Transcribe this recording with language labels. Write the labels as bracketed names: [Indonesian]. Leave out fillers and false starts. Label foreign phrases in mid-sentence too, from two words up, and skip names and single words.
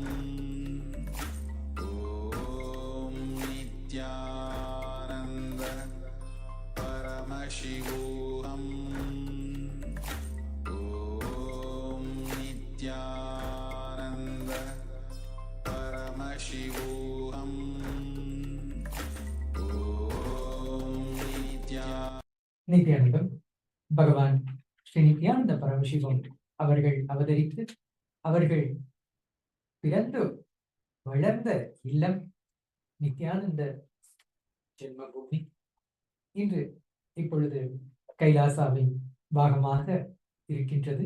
[Sanskrit] ओम् नित्यानन्द परमशिवोहम्. ओम् नित्यानन्द परमशिवोहम्. ओम् नित्यानन्द. [Tamil] நித்யானந்தம் பகவான் ஸ்ரீ நித்யானந்த பரமசிவம் அவர்கள் அவதரித்து அவர்கள் பிறந்து வளர்ந்த இல்லம் நித்யானந்த ஜென்மபூமி இன்று இப்பொழுது கைலாசாவின் பாகமாக இருக்கின்றது.